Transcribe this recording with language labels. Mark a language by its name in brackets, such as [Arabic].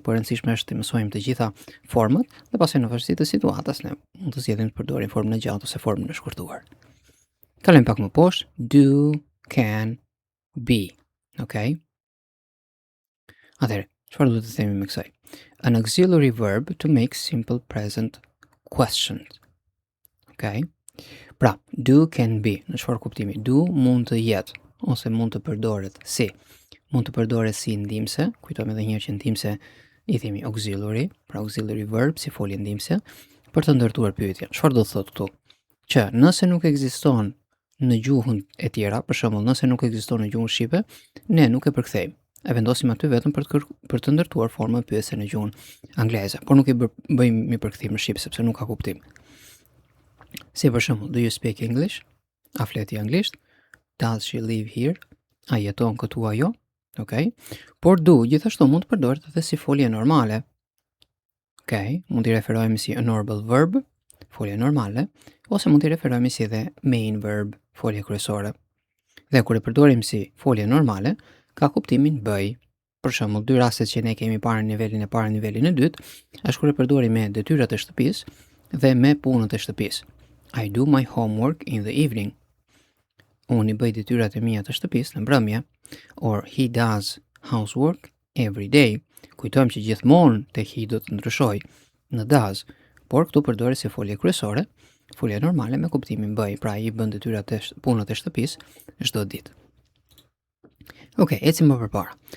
[Albanian] Por e rëndësishme është të mësojmë të gjitha format dhe pastaj në varësi të situatës ne mund të zgjedhim të përdorim formën e gjatë ose formën e shkurtuar. Kalojmë pak më poshtë, do, can, be, okay? Atëherë, çfarë duhet të themi me kësaj? [English] An auxiliary verb to make simple present questions. Okay? [Albanian] Pra, do, can, be, në çfarë kuptimi? Do mund të jetë ose mund të përdoret si? Mund të përdoret si ndihmëse, kujtojmë edhe një herë që ndihmëse i themi auxiliary, pra auxiliary verb si folje ndihmëse, për të ndërtuar pyetjen. Çfarë do të thotë këtu? Që nëse nuk ekziston në gjuhën e tjera, për shembull, nëse nuk ekziston në gjuhën shqipe, ne nuk e përkthejmë. E vendosim aty vetëm për të ndërtuar formën pyetëse në gjuhën angleze, por nuk i bëjmë një përkthim në shqip sepse nuk ka kuptim. Si për shembull, [English] do you speak English? [Albanian] A fleti anglisht? [English] Does she live here? [Albanian] A jeton këtu ajo? [English] Okay? [Albanian] Por do gjithashtu mund të përdoret edhe si folje normale. Okay? Mund t'i referojmë si [English] a normal verb, [Albanian] folje normale, ose mund t'i referojmë si edhe main verb, folje kryesore. Dhe kur e përdorim si folje normale, ka kuptimin bëj. Për shembull, dy rastet që ne kemi parë në nivelin e parë, nivelin e dytë, është kur e përdori me detyrat e shtëpisë dhe me punët e shtëpisë. [English] I do my homework in the evening. [Albanian] Unë i bëj detyrat e mia të shtëpisë në mbrëmje, [English] or he does housework every day. [Albanian] Kujtojmë që gjithmonë te he do të ndryshoj në does, por këtu përdoret si folje kryesore, folje normale me kuptimin bëj, pra i bën detyrat e punët e shtëpisë çdo ditë. Okej, ecim më përpara.